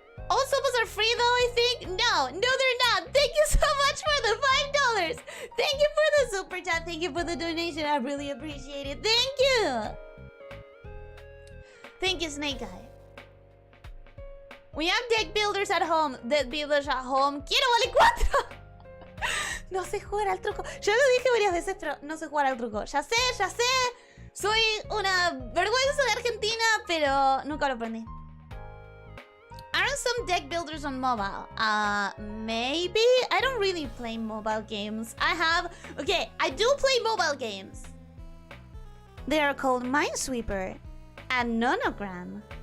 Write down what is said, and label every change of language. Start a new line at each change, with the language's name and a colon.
English: All supers are free though, I think? No, they're not. Thank you so much for the $5. Thank you for the super chat. Thank you for the donation. I really appreciate it. Thank you. Thank you, Snake Eye. We have deck builders at home. Deck builders at home.
Spanish: Quiero vale 4. No sé jugar al truco. Yo lo dije varias veces, pero no sé jugar al truco. Ya sé, ya sé. Soy una vergüenza de Argentina, pero nunca lo aprendí.
English: Aren't some deck builders on mobile? Maybe? I don't really play mobile games. Okay, I do play mobile games. They are called Minesweeper and Nonogram.